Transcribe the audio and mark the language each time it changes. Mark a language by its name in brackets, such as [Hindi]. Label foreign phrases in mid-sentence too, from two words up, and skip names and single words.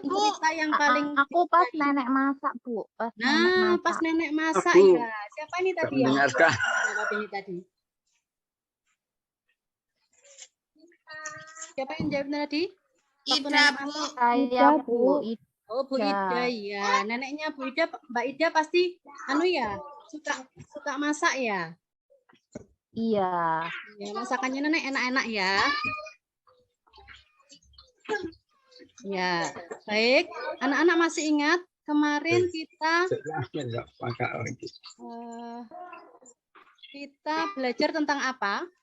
[Indonesian] Bu. cerita yang paling Aku pas nenek masak, Bu. pas nenek masak Aku ya. Siapa ini tadi yang mendengarkan. jawab ini tadi? Siapa yang jawab tadi? Waktu Ida, nenek Bu. masak. Saya, Bu. Oh, Bu Ida ya. Neneknya Bu Ida, Mbak Ida pasti suka masak ya. Iya. Ya, masakannya nenek enak-enak ya. Ya, baik. Anak-anak masih ingat kemarin kita belajar tentang apa?